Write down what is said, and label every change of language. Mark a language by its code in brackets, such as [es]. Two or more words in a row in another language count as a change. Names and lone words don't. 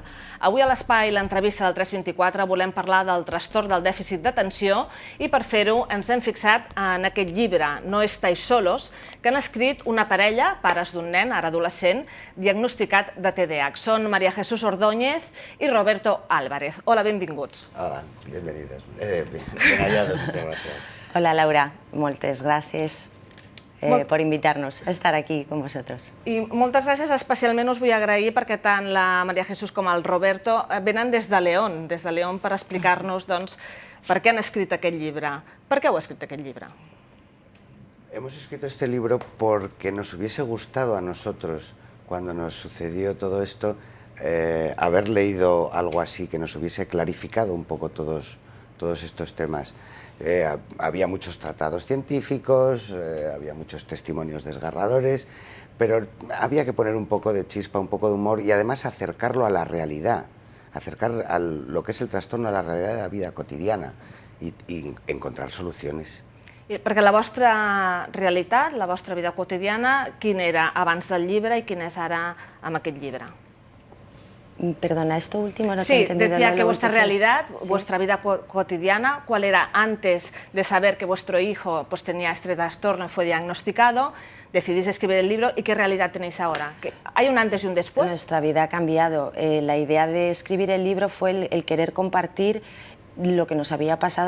[ca] Avui a l'Espai l'entrevista del 324 volem parlar del trastorn del dèficit d'atenció i per fer-ho ens hem fixat en aquest llibre, No estáis solos, que han escrit una parella, pares d'un nen, ara adolescent, diagnosticat de TDAH. Són María Jesús Ordóñez i Roberto Álvarez. Hola, benvinguts. [es] Hola, bienvenidos. Bien hallados, muchas gracias. [ca] Hola Laura, moltes gràcies [es] por invitar-nos a estar aquí con vosotros. [ca] I moltes gràcies, especialment us vull agrair perquè tant la María Jesús com el Roberto venen des de León per explicar-nos per què han escrit aquest llibre. Per què heu escrit aquest llibre? [es] Hemos escrito este libro porque nos hubiese gustado a nosotros, cuando nos sucedió todo esto, haber leído algo así, que nos hubiese clarificado un poco todos estos temas. Había muchos tratados científicos, había muchos testimonios desgarradores, pero había que poner un poco de chispa, un poco de humor y además acercarlo a la realidad, acercar lo que es el trastorno a la realidad de la vida cotidiana y encontrar soluciones. [ca] Perquè la vostra realitat, la vostra vida quotidiana, quina era abans del llibre i quina és ara amb aquest llibre? [es] Perdona, esto último no te he Sí, entendido. decía que vuestra realidad, Sí. vuestra vida cotidiana, ¿cuál era antes de saber que vuestro hijo tenía este trastorno y fue diagnosticado? Decidís escribir el libro y ¿qué realidad tenéis ahora? ¿Hay un antes y un después? Nuestra vida ha cambiado. La idea de escribir el libro fue el querer compartir lo que nos había pasado.